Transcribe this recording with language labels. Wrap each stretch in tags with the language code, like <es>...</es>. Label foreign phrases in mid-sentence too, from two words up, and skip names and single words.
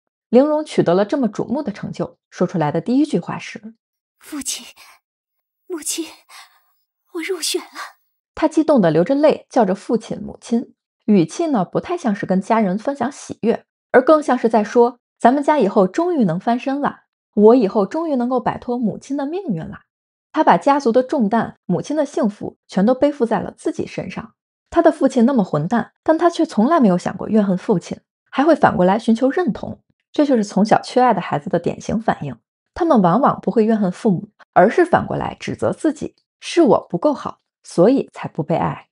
<zh>玲瓏取得了這麼矚目的成就，說出來的第一句話是：“ 父親，母親，我入選了。” 她激動地流着淚叫着父親母親，語氣呢不太像是跟家人分享喜悅，而更像是在說：“ 咱們家以後終於能翻身了，我以後終於能夠擺脫母親的命運了。” 他把家族的重擔、母親的幸福全都背負在了自己身上。他的父親那麼混蛋，但他卻從來沒有想過怨恨父親，還會反過來尋求認同。這就是從小缺愛的孩子的典型反應。他們往往不會怨恨父母，而是反過来指責自己，是我不夠好，所以才不被愛。</zh>